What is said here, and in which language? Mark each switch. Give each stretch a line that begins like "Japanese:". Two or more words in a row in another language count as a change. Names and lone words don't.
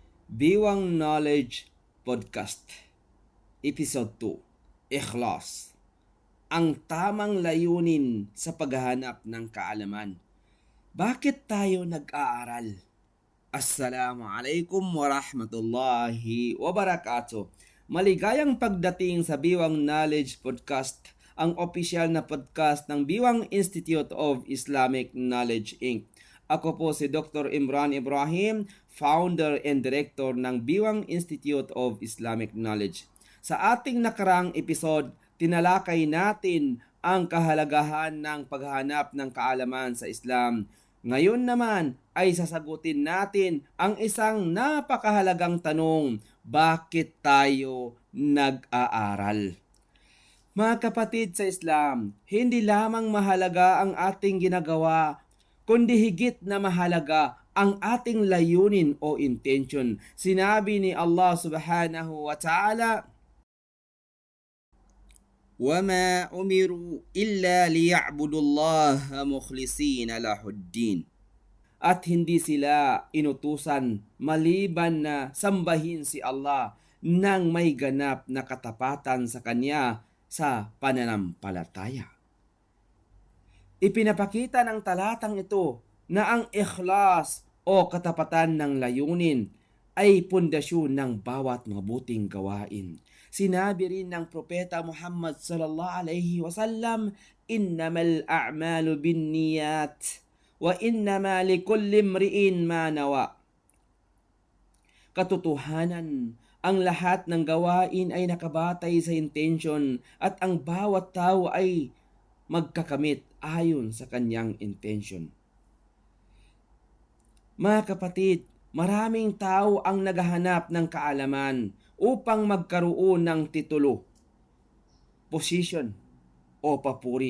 English: Biwang Knowledge Podcast Episode 2 Ikhlas,
Filipino: ang tamang layunin sa paghahanap ng kaalaman. Bakit tayo nag-aaral?
Arabic: السلام عليكم ورحمة الله وبركاته.
Filipino: Maligayang pagdating sa Biwang Knowledge Podcast, ang opisyal na podcast ng Biwang Institute of Islamic Knowledge Inc. Ako po si Dr. Imran Ibrahim,
English: founder and director
Filipino: ng Biwang Institute of Islamic Knowledge. Sa ating nakarang episode, tinalakay natin ang kahalagahan ng paghahanap ng kaalaman sa Islam. Ngayon naman ay sasagutin natin ang isang napakahalagang tanong: bakit tayo nag-aaral? Mga kapatid sa Islam, hindi lamang mahalaga ang ating ginagawa, kundi higit na mahalaga ang ating layunin o intention. Sinabi ni Allah
Arabic: سبحانه وتعالى, وَمَا أُمِرُوا إِلَّا لِيَعْبُدُوا اللَّهَ مُخْلِصِينَ لَهُ الدِّينَ.
Filipino: At hindi sila inutusan maliban na sambahin si Allah nang may ganap na katapatan sa Kanya sa pananampalataya. Ipinapakita ng talatang ito na ang ikhlas o katapatan ng layunin ay pundasyon ng bawat mabuting gawain. Sinabi rin ng Propeta Muhammad
Arabic: صلى الله عليه وسلم, "إنما الأعمال بالنيات وإنما لكل امرئ ما نوى."
Filipino: Katotohanan, ang lahat ng gawain ay nakabatay sa intention at ang bawat tao ay magkakamit ayon sa kanyang intention. Mga kapatid, maraming tao ang naghahanap ng kaalaman upang magkaroon ng titulo, posisyon o papuri.